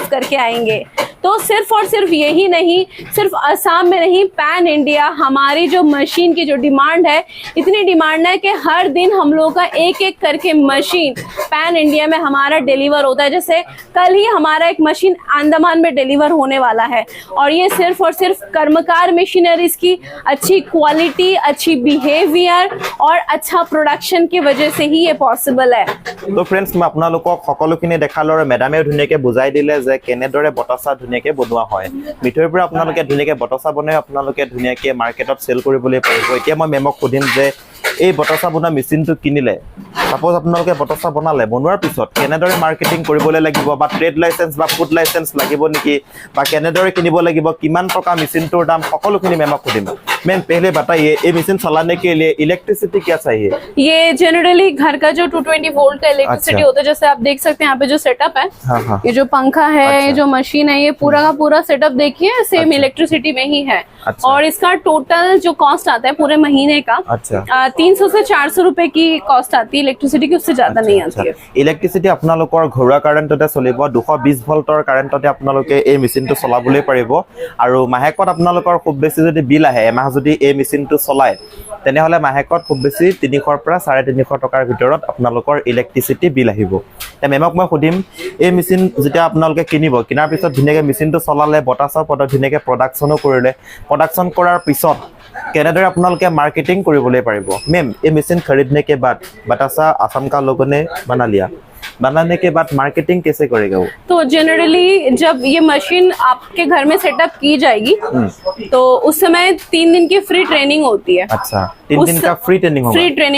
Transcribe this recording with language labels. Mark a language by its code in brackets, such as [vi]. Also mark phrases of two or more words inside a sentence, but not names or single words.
[hi] करके आएंगे तो सिर्फ और सिर्फ यही नहीं सिर्फ असम में नहीं [en] pan India [hi] हमारी जो मशीन की जो डिमांड है इतनी डिमांड है कि हर दिन हम लोगों का एक एक करके मशीन [en] pan India [hi] में हमारा डिलीवर होता है जैसे कल ही हमारा एक मशीन अंडमान में डिलीवर होने वाला है और ये सिर्फ और सिर्फ कर्मकार मशीनरीज की अच्छी क्वालिटी अच्छी बिहेवियर और अच्छा प्रोडक्शन की वजह से ही ये पॉसिबल है तो फ्रेंड्स मैं [as] আপোনালোকক সকলোখিনি দেখালো আৰু মেডামে ধুনীয়াকৈ বুজাই দিলে যে কেনেদৰে বটছা ধুনীয়াকৈ বনোৱা হয় মিঠৈৰ পৰা আপোনালোকে ধুনীয়াকৈ বটছা বনাই আপোনালোকে ধুনীয়াকৈ মাৰ্কেটত সেল কৰিবলৈ পাৰিব এতিয়া মই মেমক সুধিম যে এই বটছা বনোৱা মেচিনটো কিনিলে সাপোজ আপোনালোকে বটছা বনালে বনোৱাৰ পিছত কেনেদৰে মাৰ্কেটিং কৰিবলৈ লাগিব বা [en] trade license [as] বা [en] food license [as] লাগিব নেকি বা কেনেদৰে কিনিব লাগিব কিমান টকা মেচিনটোৰ দাম সকলোখিনি মেমক সুধিম [hi] मैम पहले बताइए ये मशीन चलाने के लिए इलेक्ट्रिसिटी क्या चाहिए ये जनरली घर का जो 220 वोल्ट का इलेक्ट्रिसिटी होता है जैसे आप देख सकते हैं यहाँ पे जो सेटअप है हाँ। ये जो पंखा है ये जो मशीन है ये पूरा का पूरा सेटअप देखिए सेम इलेक्ट्रिसिटी में ही है और इसका टोटल जो कॉस्ट आता है पूरे महीने का 300 से 400 रुपए की कॉस्ट आती है इलेक्ट्रिसिटी की उससे ज्यादा नहीं आती है [as] इलेक्ट्रिसिटी আপোনালোকৰ ঘৰুৱা কাৰেণ্টতে চলিব 220 ভোল্টৰ কাৰেণ্টতে আপোনালোকে এই মেচিনটো চলাবলৈ পাৰিব আৰু মাহেকত আপোনালোকৰ খুব বেছি যদি বিল আহে এমাহ যদি এই মেচিনটো চলায় তেনেহলে মাহেকত খুব বেছি 300 ৰ পৰা 350 টকাৰ ভিতৰত আপোনালোকৰ [en] electricity bill [as] আহিব মেমক মই সুধিম এই মেচিন যেতিয়া আপোনালোকে কিনিব কিনাৰ পিছত ধুনীয়াকৈ মেচিনটো চলালে বটাছৰ পদ্ধতি ধুনীয়াকৈ প্ৰডাকচনো কৰিলে প্ৰডাকচন কৰাৰ पिছত কেনেদৰে আপোনালোকে মাৰ্কেটিং কৰিবলৈ পাৰিব [hi] मैम ये मशीन खरीदने के बाद बतासा असम का लोगों ने बना लिया बनाने के बाद मार्केटिंग कैसे करेगा वो तो जनरली जब ये मशीन आपके घर में सेटअप की जाएगी तो उस समय 3 दिन की [en] free training [hi] होती है अच्छा 3 दिन का [en] free training